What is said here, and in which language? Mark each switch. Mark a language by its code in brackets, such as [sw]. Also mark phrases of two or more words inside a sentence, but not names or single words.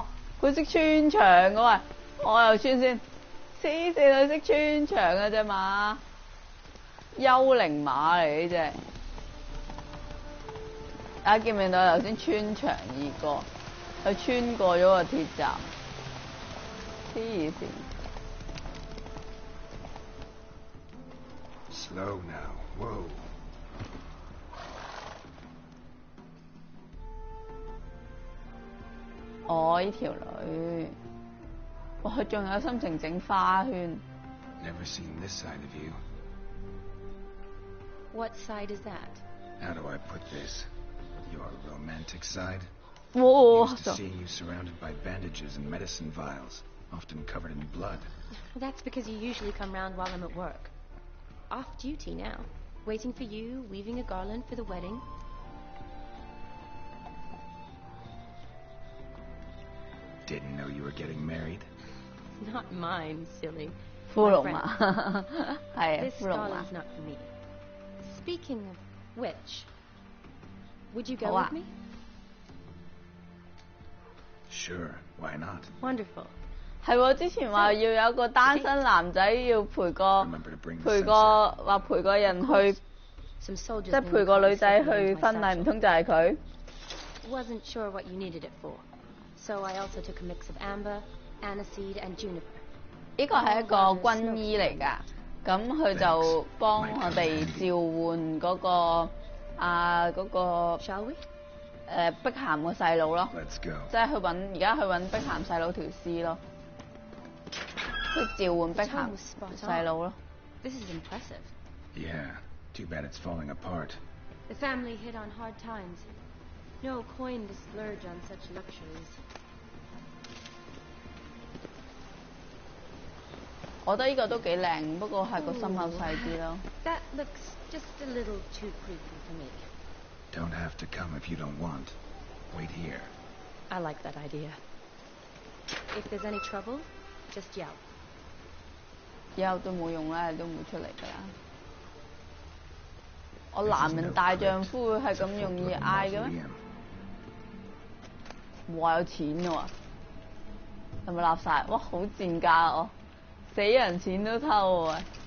[yue] 佢識穿牆㗎喂，我又穿先，黐線佢識穿牆嘅啫嘛，幽靈馬嚟呢隻。大家見唔見到頭先穿牆而過，佢穿過咗個鐵閘，黐線。 [en] Slow now. Whoa. [yue] 呢條女，哇！佢仲有心情整花圈。 [en] Never seen this side of you. What side is that? How do I put this? Your romantic side? 哇！ Used to seeing you surrounded by bandages and medicine vials, often covered in blood. That's because you usually come round while I'm at work. Off duty now. Waiting for you, weaving a garland for the wedding. Didn't know you were getting married. Not mine, silly. [yue] 骷 [en] My [yue] 髏 [en] friend. [yue] 馬，係啊， [en] This [yue] 骷髏馬 [en] garland's。not for me. Speaking of which, would you go [yue] 好啊 [en] with me? Sure, why not? Wonderful. [yue] 係喎，之前話要有個單身男仔要陪個 [en] Remember to bring the [yue] 陪 [en] sensor. [yue] 個話陪個人去， [en] Some soldiers [yue] 即係 [en] in [yue] 陪 [en] the [yue] 個 [en] car [yue] 女仔 [en] slipped it [yue] 去 [en] into my [yue] 婚禮， [en] satchel. [yue] 唔通就係佢？ [en] Wasn't sure what you needed it for, so I also took a mix of amber, aniseed, and juniper. [yue] 呢個係一個軍醫嚟㗎，咁佢就幫我哋召喚嗰個嗰個 [en] Shall we? [yue] 碧咸個細佬咯， [en] Let's go. [yue] 即係而家去揾碧咸細佬條屍咯，去召喚碧 [en] Tom [yue] 咸 [en] was spot [yue] 細 [en] on. [yue] 佬咯。 [en] This is impressive. Yeah, too bad it's falling apart. The family hit on hard times. No coin to splurge on such luxuries. 我覺得呢個都幾靚，不過係個心口細啲咯。 That looks just a little too creepy for me. Don't have to come if you don't want. Wait here. I like that idea. If there's any trouble, just yell. [yue] 以後都冇用啦，都唔會出嚟㗎啦。我男人大丈夫會係咁容易嗌嘅咩？哇！有錢喎，係咪立晒？哇！好賤格啊我，死人錢都偷喎。